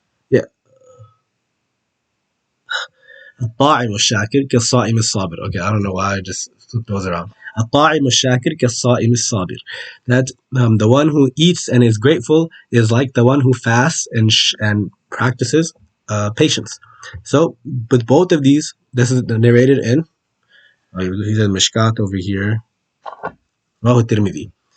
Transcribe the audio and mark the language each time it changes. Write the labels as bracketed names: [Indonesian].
[English] Yeah, [Arabic] الطاعم الشاكر كالصائم الصابر. [English] Okay, I don't know why I just flipped those around. [Arabic] الطاعم الشاكر كالصائم الصابر. [English] That the one who eats and is grateful is like the one who fasts and practices patience. So, with both of these, this is narrated in. He's in Mishkat over here. Rahu Tirmidhi.